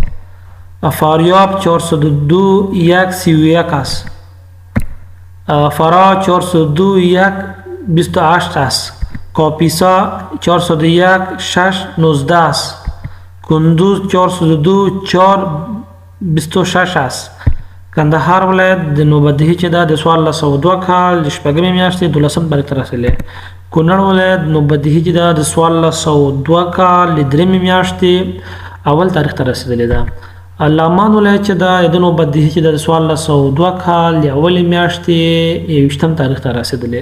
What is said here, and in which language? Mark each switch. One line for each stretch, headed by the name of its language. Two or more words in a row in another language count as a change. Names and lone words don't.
Persian: فاریاب 402 31 است. فرا 402 28 است. کاپیسا 401 6 19 است. کندوز 402 4 26 است.
Pashto: کندهار ولایت د نوبدهي چې دا د 1402 کال د 4 میاشتې 12 تاریخ ته رسېدلی. کونړ ولایت نوبدهي چې دا د 1402 کال د 3 میاشتې اول تاریخ ته رسېدلی ده. لغمان ولایت چې دا د نوبدهي چې د 1402 کال د اول میاشتې 20 تاریخ ته رسېدلی.